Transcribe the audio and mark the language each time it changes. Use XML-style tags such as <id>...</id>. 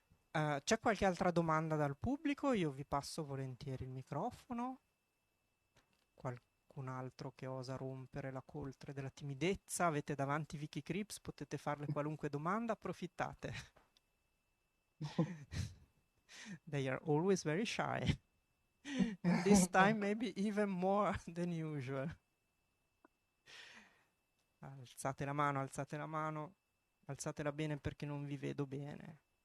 <it>C'è qualche altra domanda dal pubblico? Io vi passo volentieri il microfono. Qualcun altro che osa rompere la coltre della timidezza? Avete davanti Vicky Krieps, potete farle qualunque domanda, approfittate.</it> <en>They are always very shy. And this time maybe even more than usual.</en> <it>Alzate la mano, alzatela bene perché non vi vedo bene.</it>